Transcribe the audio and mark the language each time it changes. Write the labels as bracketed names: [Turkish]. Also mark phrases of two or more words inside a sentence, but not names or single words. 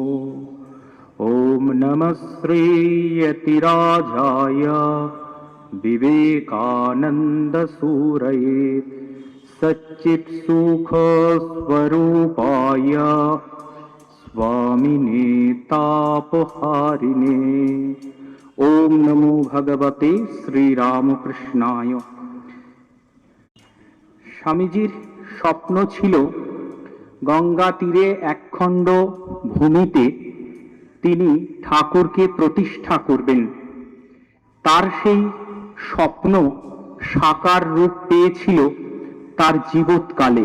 [Sanskrit] ॐ नमः श्रीयतिराजाय विवेकानन्दसूरये सच्चित्सुखस्वरूपाय स्वामिने तापहारिणे। ओम नमो भगवते श्रीरामकृष्णाय। [Bangla] স্বামীজির স্বপ্ন ছিল গঙ্গা তীরে একখণ্ড ভূমিতে তিনি ঠাকুরকে প্রতিষ্ঠা করবেন। তার সেই স্বপ্ন সাকার রূপ পেয়েছিল তার জীবৎকালে।